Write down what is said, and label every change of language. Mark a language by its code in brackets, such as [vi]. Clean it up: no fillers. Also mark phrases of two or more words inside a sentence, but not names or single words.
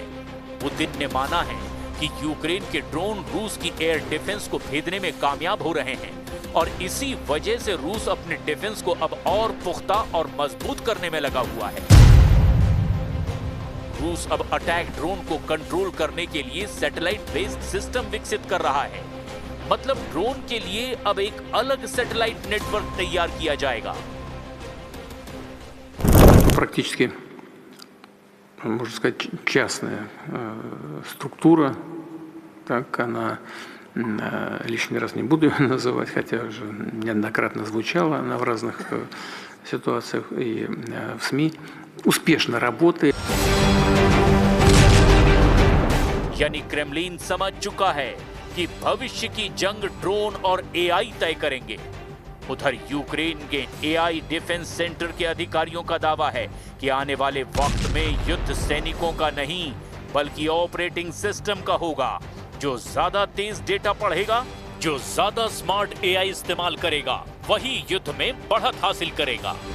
[hi] पुतिन ने माना है कि यूक्रेन के ड्रोन रूस की [en] air defense [hi] को भेदने में कामयाब हो रहे हैं और इसी वजह से रूस अपने डिफेंस को अब और पुख्ता और मजबूत करने में लगा हुआ है। रूस अब [en] attack drone [hi] को कंट्रोल करने के लिए [en] satellite based system [hi] विकसित कर रहा है। मतलब ड्रोन के लिए अब एक अलग [en] satellite network [hi] तैयार किया जाएगा। [ru] Практически, можно сказать, частная структура, так она, лишний раз не буду ее называть, хотя уже неоднократно звучала она в разных ситуациях и в СМИ, успешно работает. [hi] यानी क्रेमलिन समझ चुका है कि भविष्य की जंग ड्रोन और AI तय करेंगे। उधर यूक्रेन के [en] AI defense center [hi] के अधिकारियों का दावा है कि आने वाले वक्त में युद्ध सैनिकों का नहीं बल्कि [en] operating system [hi] का होगा, जो ज्यादा तेज डेटा पढ़ेगा, जो ज्यादा [en] smart AI [hi] इस्तेमाल करेगा, वही युद्ध में बढ़त हासिल करेगा।